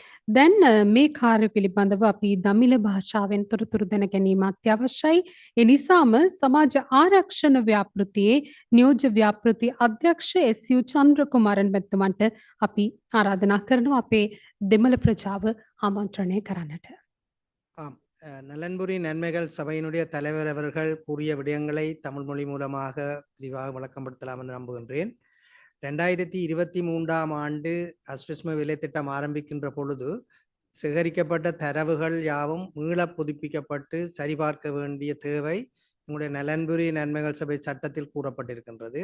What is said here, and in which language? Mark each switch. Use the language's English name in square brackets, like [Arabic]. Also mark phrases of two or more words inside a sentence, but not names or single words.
[Sinhala] දැන් මේ කාර්ය පිළිබඳව අපි දමිළ භාෂාවෙන් තොරතුරු දැන ගැනීම අත්‍යවශ්‍යයි. ඒ නිසාම සමාජ ආරක්ෂණ ව්‍යාපෘතියේ නියෝජ්‍ය ව්‍යාපෘති අධ්‍යක්ෂ එස්.යු. චන්ද්‍රකුමාරන් මැතිතුමන්ට අපි ආරාධනා කරනවා අපේ දෙමළ ප්‍රජාව ආමන්ත්‍රණය කරන්නට. [Tamil] ஆம் நலன்புரி நன்மைகள் சபையினுடைய தலைவர் அவர்கள் கூறிய விடயங்களை தமிழ் மொழி மூலமாக விரிவாக விளக்கப்படுத்தலாம் என்று நம்புகின்றேன். 2023ஆம் ஆண்டு அஸ்விஸ்ம வேலைத்திட்டம் ஆரம்பிக்கின்ற பொழுது சேகரிக்கப்பட்ட தரவுகள் யாவும் மீள புதுப்பிக்கப்பட்டு சரிபார்க்க வேண்டிய தேவை உங்களுடைய நலன்புரி நன்மைகள் சபை சட்டத்தில் கூறப்பட்டிருக்கின்றது.